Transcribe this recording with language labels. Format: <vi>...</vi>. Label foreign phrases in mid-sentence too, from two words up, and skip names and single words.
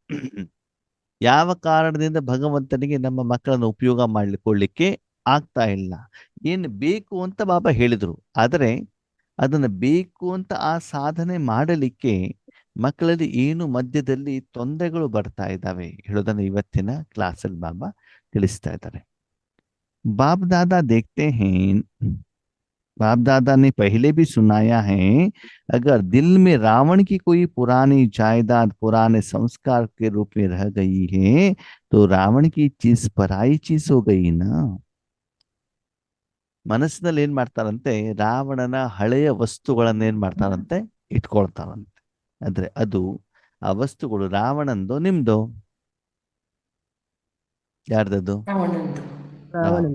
<kn>ಯಾವ ಕಾರಣದಿಂದ ಭಗವಂತನಿಗೆ ನಮ್ಮ ಮಕ್ಕಳನ್ನು ಉಪಯೋಗ ಮಾಡಿಕೊಳ್ಳಿಕ್ಕೆ ಆಗ್ತಾ ಇಲ್ಲ? ಏನು ಬೇಕು ಅಂತ ಬಾಬಾ ಹೇಳಿದರು, ಆದರೆ ಅದನ್ನು ಬೇಕು ಅಂತ ಆ ಸಾಧನೆ ಮಾಡಲಿಕ್ಕೆ ಮಕ್ಕಳಲ್ಲಿ ಏನು ಮಧ್ಯದಲ್ಲಿ ತೊಂದರೆಗಳು ಬರ್ತಾ ಇದ್ದಾವೆ ಹೇಳೋದನ್ನು ಇವತ್ತಿನ ಕ್ಲಾಸಲ್ಲಿ ಬಾಬಾ ತಿಳಿಸ್ತಾ ಇದ್ದಾರೆ.</kn> <hi>बाप दादा देखते हैं, बाप दादा ने पहले भी सुनाया है, अगर दिल में रावण की कोई पुरानी जायदाद, पुराने संस्कार के रूप में रह गई है, तो रावण की चीज पराई चीज हो गई ना.</hi> <kn>ಮನಸ್ಸಿನಲ್ಲಿ ಏನ್ ಮಾಡ್ತಾರಂತೆ? ರಾವಣನ ಹಳೆಯ ವಸ್ತುಗಳನ್ನ ಏನ್ ಮಾಡ್ತಾರಂತೆ? ಇಟ್ಕೊಳ್ತಾರಂತೆ. ಆದ್ರೆ ಅದು ಆ ವಸ್ತುಗಳು ರಾವಣಂದು, ನಿಮ್ದು? ಯಾರ್ದದು? ರಾವಣಂದು. ರಾವಣನ್.</kn>